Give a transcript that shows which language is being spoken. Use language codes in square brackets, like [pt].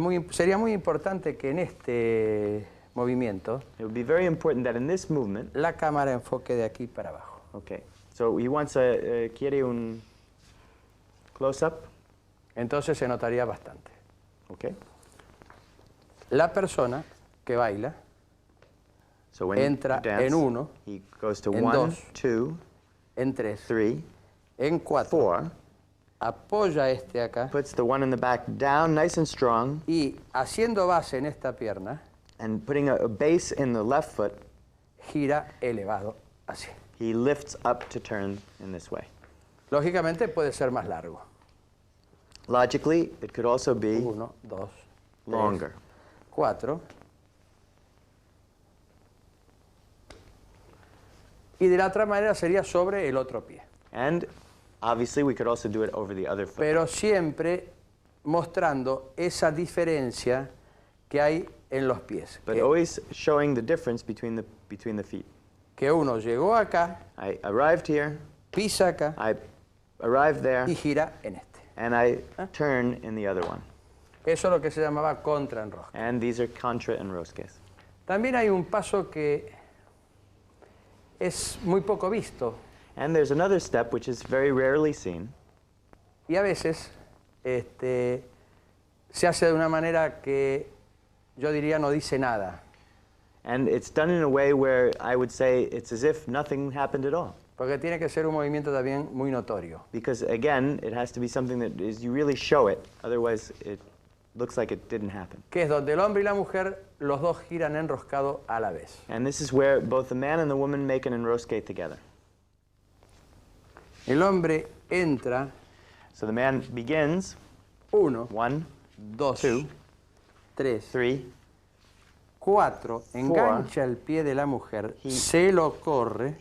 [es] Sería muy importante que en este movimiento [en] It would be very important that in this movement, [es] la cámara enfoque de aquí para abajo. [en] okay, So he wants [es] quiere un [en] close-up. [es] Entonces se notaría bastante. [en] Okay. [es] La persona que baila [en] So when [es] entra [en] you dance, [es] en 1, [en] he goes to [es] en 1, 2, 2, en 3, 3, en 4, 4, apoya este acá [en] puts the one in the back down nice and strong, [es] y haciendo base en esta pierna, [en] and putting a base in the left foot, [es] gira elevado así. [en] he lifts up to turn in this way. [es] Lógicamente puede ser más largo. [en] Logically, it could also be 1, 2, longer. 4. [es] Y de la otra manera sería sobre el otro pie. [en] And obviously, we could also do it over the other foot. [es] Pero siempre mostrando esa diferencia que hay en los pies. [en] But always showing the difference between the feet. [es] Que uno llegó acá, [en] I arrived here, [es] pisa acá [en] I arrived there, [es] y gira en este. [en] and I turn in the other one. [es] Eso es lo que se llamaba contraenrosque. [en] And these are contra enrosques. [es] También hay un paso que es muy poco visto [en] And there's another step which is very rarely seen, [es] y a veces se hace de una manera que yo diría no dice nada. [en] and it's done in a way where I would say it's as if nothing happened at all. [es] Porque tiene que ser un movimiento también muy notorio. [en] Because again, it has to be something that is you really show it, otherwise it looks like it didn't happen. [es] Que es donde el hombre y la mujer, los dos giran enroscado a la vez. [en] And this is where both the man and the woman make an enrosque together. [es] El hombre entra, [en] So the man begins, 1, 1, 2, 2, 3, 3, [es] 4, engancha el pie de la mujer, se lo corre,